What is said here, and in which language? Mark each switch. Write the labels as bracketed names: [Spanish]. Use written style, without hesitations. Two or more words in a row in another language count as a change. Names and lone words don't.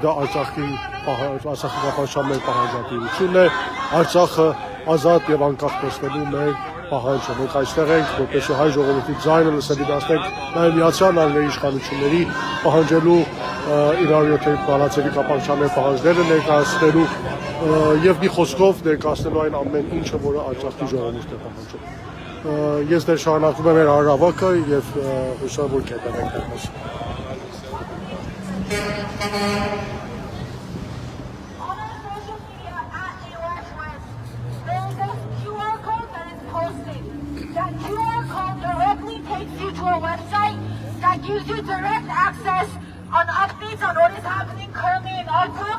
[Armenian] դա Արցախի կապանշան մեր պահանջատիրությունն է, Արցախը ազատ եւ անկախ տեսնելու մեր պահանջը։ Մենք այստեղ ենք, որպեսզի հայ ժողովրդի ձայնը լսելի դարձնենք նաեւ Միացյալ Նահանգների իշխանությունների պահանջելու իրարույթի բանացերի կապանշանների պահանջները ներկայացնելու եւ մի խոսքով ներկայացնելու այն ամեն ինչը, որը Արցախի ժողովուրդն է պահանջում։ Ես դեռ շարունակում եմ մեր հանրահավաքը եւ հուսով որ կհետևենք դրանց։ [English] That QR code directly takes you to a website that gives you direct access on updates on what is happening currently in Artsakh.